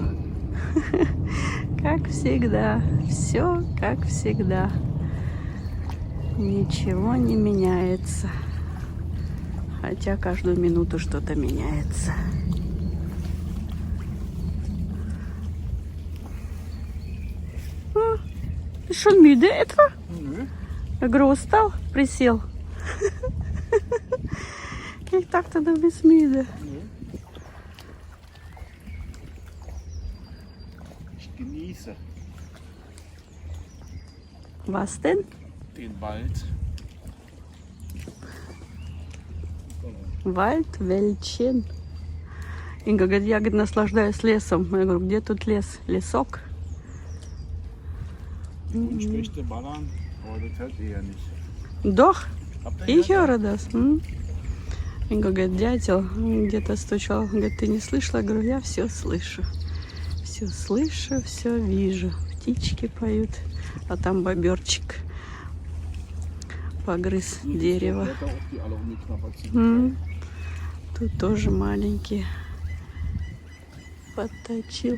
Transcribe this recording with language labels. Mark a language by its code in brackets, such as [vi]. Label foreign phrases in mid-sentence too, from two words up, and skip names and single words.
[ru] Как всегда. Все как всегда. Ничего не меняется. Хотя каждую минуту что-то меняется. Ты что, [de] müde etwa? [ru] Я говорю, устал? Присел. [de] Ich dachte, du bist müde. Ich genieße Was denn? den Wald. Wald, Wäldchen. [ru] Инга говорит, я наслаждаюсь лесом. Я говорю, где тут лес? Лесок? [de] Und spricht der Ballern, aber das hört ihr ja nicht. Doch, Habt ihr ich gehört? höre das. [ru] Инга говорит, дятел где-то стучал. Говорит, ты не слышала? Я говорю, я все слышу. Все слышу, все вижу. Птички поют, а там боберчик погрыз дерево. [de] Blätter auf, die alle umgeknabbert sind. [ru] Тут тоже маленькие. Подточил.